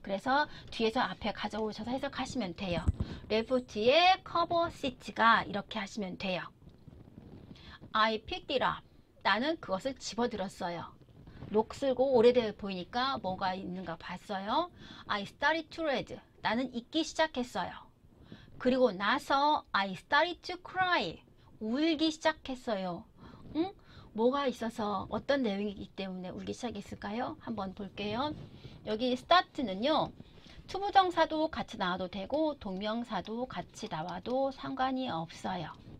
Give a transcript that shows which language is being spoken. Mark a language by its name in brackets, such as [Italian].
[Korean] 그래서 뒤에서 앞에 가져오셔서 해석하시면 돼요. 레프트의 커버 시트가 이렇게 하시면 돼요. [English] I picked it up. [Korean] 나는 그것을 집어들었어요. 녹슬고 오래돼 보이니까 뭐가 있는가 봤어요. [English] I started to read. [Korean] 나는 읽기 시작했어요. 그리고 나서 [English] I started to cry. [Korean] 울기 시작했어요. 응? 뭐가 있어서 어떤 내용이기 때문에 울기 시작했을까요? 한번 볼게요. 여기 start는요. 투부정사도 같이 나와도 되고 동명사도 같이 나와도 상관이 없어요.